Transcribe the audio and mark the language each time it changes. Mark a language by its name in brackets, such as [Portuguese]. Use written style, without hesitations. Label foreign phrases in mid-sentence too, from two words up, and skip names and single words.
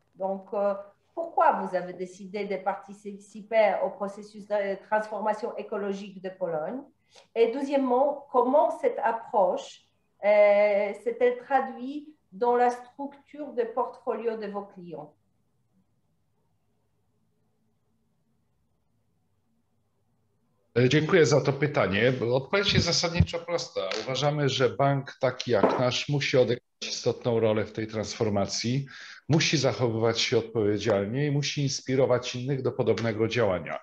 [French] Donc, pourquoi vous avez décidé de participer au processus de transformation écologique de Pologne? Et deuxièmement, comment cette approche s'est-elle traduite dans la structure de portfolio de vos clients? [Polish] Dziękuję za to pytanie. Odpowiedź jest zasadniczo prosta. Uważamy, że bank taki jak nasz musi odegrać istotną rolę w tej transformacji, musi zachowywać się odpowiedzialnie i musi inspirować innych do podobnego działania.